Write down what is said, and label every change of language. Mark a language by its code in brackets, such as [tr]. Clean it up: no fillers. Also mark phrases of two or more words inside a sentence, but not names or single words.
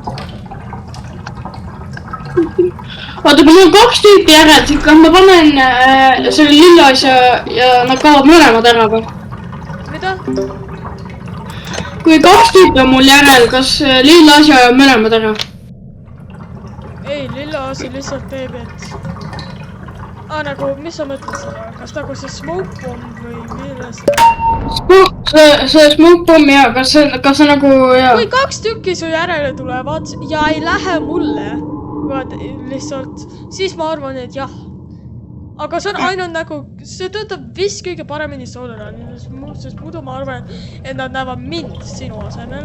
[et] Vaata, kui mul on 2 tüüpi järel, siis kas ma panen selle lilla asja ja nad kaovad mõlemad ära või? Mida? Kui 2 tüüpi on mul järel, kas lilla asja ja mõlemad ära? Ei, lilla asi lihtsalt teeb, et... nagu, mis sa mõtled seda? Kas nagu see [en] smoke bomb [et] või millest? See [en] smoke bomb, [et] jaa, kas see nagu, jaa. Kui 2 tükki su järele tulevad ja ei lähe mulle, lihtsalt, siis ma arvan, et jah. Aga see on ainult nagu, see töötab vist kõige paremini Solarani, sest muidu ma arvan, et nad näevad mind sinu asemel.